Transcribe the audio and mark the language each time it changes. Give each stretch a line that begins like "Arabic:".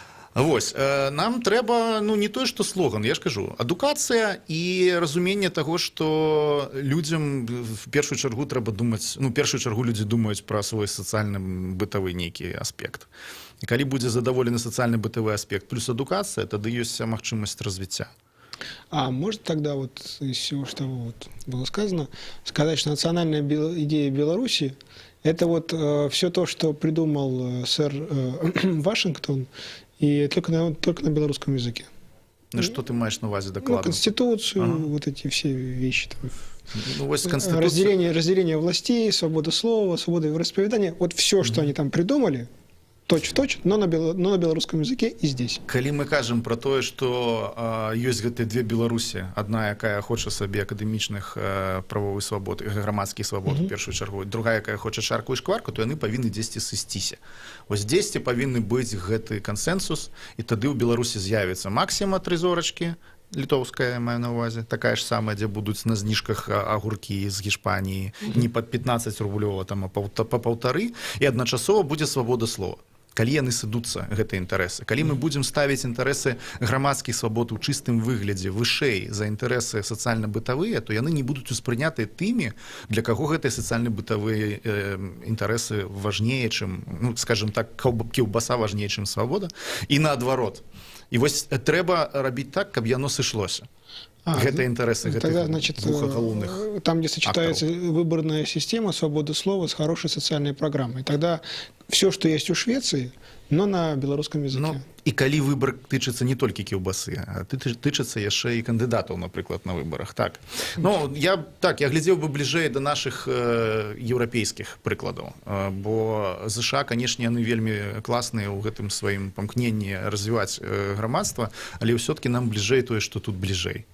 Belarusian: Вось, нам трэба, не тое, што слоган, я ж кажу, адукацыя і разуменне таго, што людзям в першую чаргу трэба думаць, першую чаргу людзі думаюць пра свой сацыяльны бытавы нейкі аспект. І калі будзе задаволены сацыяльны бытавы аспект плюс адукацыя, тады ёсць магчымасць развіцця.
Russian: А может тогда из всего, что было сказано, сказать, что национальная идея Беларуси — это все то, что придумал сэр Вашингтон, и только на белорусском языке. Что ты
Belarusian: маешь на увазе докладно?
Russian: Конституцию, эти все вещи. Конституция... Разделение властей, свобода слова, свобода вероисповедания. Все, что они там придумали, точь-в-точь, но на белорусском языке и здесь.
Belarusian: Калі мы кажам про тое, што ёсць гэтыя две Беларусі, адна, якая хоча сабе акадэмічных правовых свабод, грамадскіх свабод, у першую чаргу, другая, якая хоча чарку і шкварку, то яны павінны дзесьці сысціся. Вось дзесьці павінны быць гэты кансэнсус, і тады ў Беларусі з'явіцца максіма 3 зорачкі, літоўская, маю на ўвазе, такая ж самая, дзе будуць на зніжках агуркі з Гішпаніі, не пад 15 рублёва, там, а па 1,5, і адначасова будзе свабода слова. Калі яны сыдуцца, гэтыя інтарэсы, калі мы будзем ставіць інтарэсы грамадскіх свабод у чыстым выглядзе вышэй за інтарэсы сацыяльна-бытавыя, то яны не будуць успрынятыя тымі, для каго гэтыя сацыяльна-бытавыя інтарэсы важнее, чым, ну, скажем так, кілбаса важнее, чым свабода, і наадварот. І вось трэба рабіць так, каб яно сышлося. Гэта інтарэсы гэтых двух галоўных.
Russian: Там, где сочетается выборная система, свобода слова с хорошей социальной программой. Тогда все, что есть у Швеции, но на белорусском языке.
Belarusian: Ну, і калі выбор тычыцца не толькі кілбасы, а тычыцца яшчэ і кандыдатаў, напрыклад, на выбарах. Так. Ну, я глядзеў бы бліжэй да нашых еўрапейскіх прыкладаў, бо ЗША, канешне, яны вельмі класныя ў гэтым сваім памкненні развіваць грамадства, але ўсё-таки нам бліжэй тое, што тут бліжэй.